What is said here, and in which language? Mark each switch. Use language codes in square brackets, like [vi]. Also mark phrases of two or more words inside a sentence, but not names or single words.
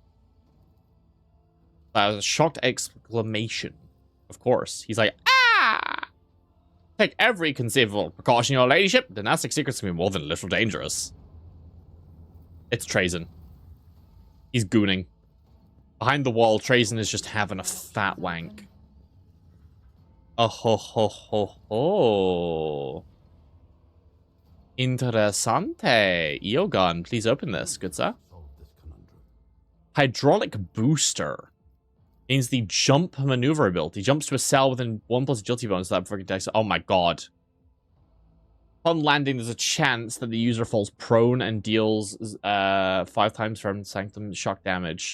[en] That was a shocked exclamation. Of course. He's like, ah! Take every conceivable precaution, your ladyship. Dynastic secrets can be more than a little dangerous. It's Trazen. He's gooning. Behind the wall, Trazen is just having a fat wank. Oh ho ho ho ho. Interessante. Eogun, please open this, good sir. Hydraulic booster. Means the jump maneuver ability. Jumps to a cell within 1+ agility bonus that freaking text. Oh my god. Upon landing, there's a chance that the user falls prone and deals 5 times from Sanctum shock damage.